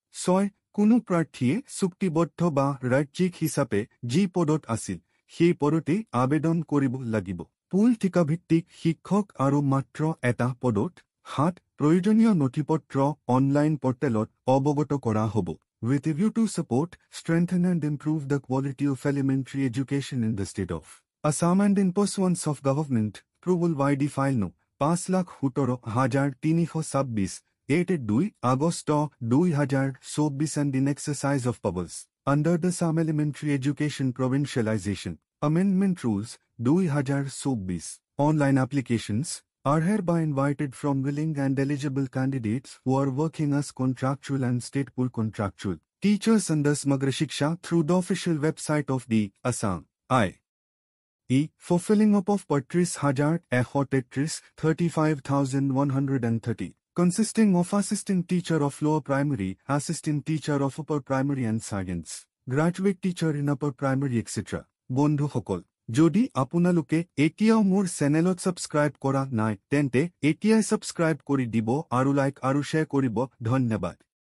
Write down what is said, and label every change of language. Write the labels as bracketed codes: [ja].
[as] 6 কোনো প্ৰাৰ্থীয়ে চুক্তিবদ্ধ বা ৰাজ্যিক হিচাপে যি পদত আছিল সেই পদতে আবেদন কৰিব লাগিব। পুল ঠিকাভিত্তিক শিক্ষক আৰু মাত্ৰ এটা পদত 7 প্ৰয়োজনীয় নথিপত্ৰ অনলাইন পৰ্টেলত অৱগত কৰা হ'ব। [en] With a view to support, strengthen and improve the quality of elementary education in the state of Assam and in pursuance of government, approval YD file no 5,17,326 8-2 August 2024 and in exercise of powers under the Assam Elementary Education Provincialization Amendment Rules 2024. Online applications are hereby invited from willing and eligible candidates who are working as contractual and state pool contractual teachers under Samagra Shiksha through the official website of the Assam for filling up of 35,133 35,130 consisting of assistant teacher of lower primary, assistant teacher of upper primary and science, graduate teacher in upper primary etc. [as] বন্ধুসকল, যদি আপোনালোকে এতিয়াও মোৰ চেনেলত subscribe কৰা নাই তেন্তে এতিয়াই ছাবস্ক্ৰাইব কৰি দিব আৰু লাইক আৰু শ্বেয়াৰ কৰিব। ধন্যবাদ।